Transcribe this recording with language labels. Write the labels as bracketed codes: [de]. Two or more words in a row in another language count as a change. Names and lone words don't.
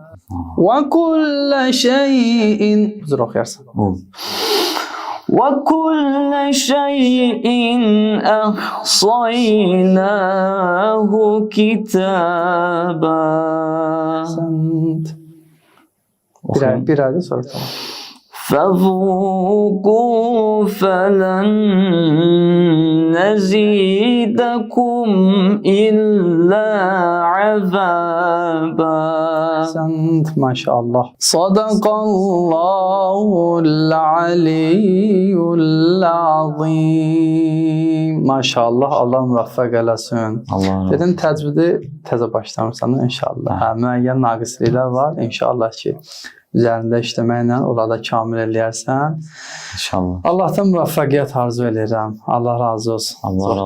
[ar] وكل شيء وكل شيء أحصيناه كتابا. أحسنت. [az] Bir ayda sonra tamam. [ar] فذوقوا فلن نزيدكم إلا عذابا. أحسنت ما شاء الله. صدق الله العلي العظيم. [az] Maşallah, Allah müvəffəq eləsin. Allah Dedim təcvidi təzə başlamısan inşallah. Hə, müəyyən naqisliklər var. İnşallah ki, üzərində işləməklə onları da kamil eləyərsən. İnşallah. Allah'tan müvəffəqiyyət arzu edirəm. Allah razı olsun. Allah razı